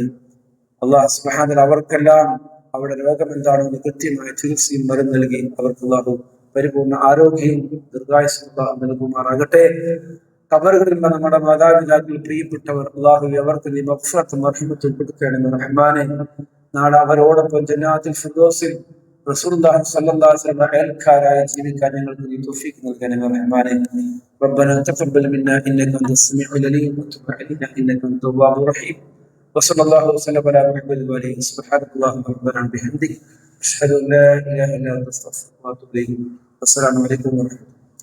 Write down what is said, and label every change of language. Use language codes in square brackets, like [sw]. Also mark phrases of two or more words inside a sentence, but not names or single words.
[ar] الله سبحانه [ml] അവർക്കെല്ലാം അവരുടെ രോഗം എന്താണെന്ന് കൃത്യമായ ചികിത്സയും മരുന്ന് നൽകി അവർക്ക് അള്ളാഹു പരിപൂർണ്ണ ആരോഗ്യവും ദീർഘായുസ്സും നൽകുമാറാകട്ടെ. ഖബറുകളിൽ നമ്മുടെ മാതാപിതാക്കൾ, പ്രിയപ്പെട്ടവർ, അള്ളാഹു അവർക്ക് നീ മഗ്ഫിറത്തും റഹ്മത്തും കൊടുക്കണമേ റഹ്മാനെ. നാളെ അവരോടൊപ്പം ജന്നാത്തുൽ ഫിർദൗസിൽ [ar] رسول الله صلى الله عليه وسلم [ml] അയൽക്കാരായി ജീവിക്കാൻ ഞങ്ങൾക്ക് നീ തൗഫീഖ് നൽകണമേ റഹ്മാനെ. [ar] ربنا تقبل منا انك انت السميع العليم وتب علينا انك انت التواب الرحيم وصلى الله وسلم على محمد وعلى اله. سبحانك اللهم ربنا وبحمدك اشهد ان لا اله الا انت استغفرك واتوب اليك. والسلام عليكم ورحمه الله.